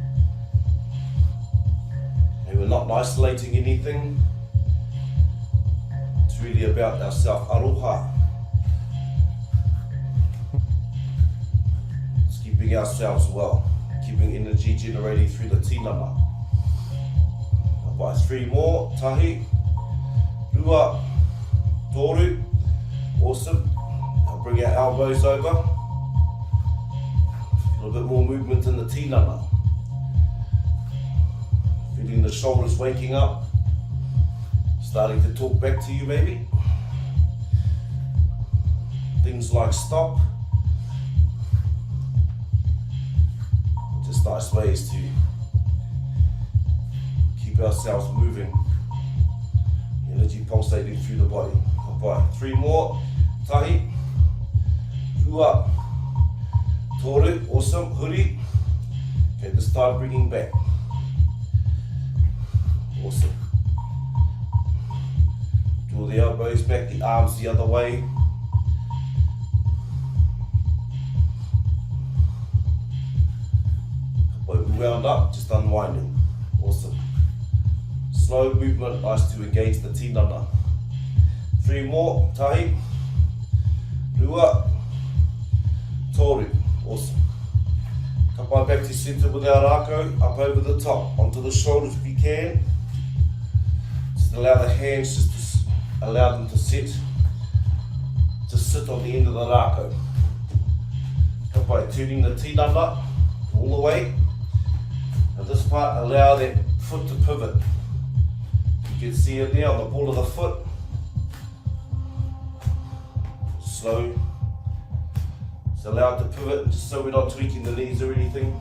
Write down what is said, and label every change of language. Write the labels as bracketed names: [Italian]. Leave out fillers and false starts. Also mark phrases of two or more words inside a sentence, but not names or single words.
[English] And we're not isolating anything. It's really about our self-aroha. It's keeping ourselves well, keeping energy generating through the tinana. By 3 more, [Māori] tahi, rua, toru. [English] Awesome. Now bring our elbows over. A little bit more movement in the tinana. Feeling the shoulders waking up. Starting to talk back to you maybe. Things like stop. Just nice ways to keep ourselves moving. Energy pulsating through the body. By 3 more, [Māori] tahi, rua, toru, awesome, huri. [English] Okay, this time bringing back. Awesome. Draw the elbows back, the arms the other way. Wound up, just unwinding. Awesome. Slow movement, nice to engage the tinana. 3 more, [Māori] tahi, rua, toru, [English] awesome. [Māori] Ka pai [English] back to center with our rākau, up over the top, onto the shoulders if you can. Just allow the hands, just to allow them to sit on the end of the rākau. [Māori] Ka pai [English] turning the tinana all the way. Now this part, allow that foot to pivot. You can see it there on the ball of the foot. Slow. Just allow it to pivot, just so we're not tweaking the knees or anything.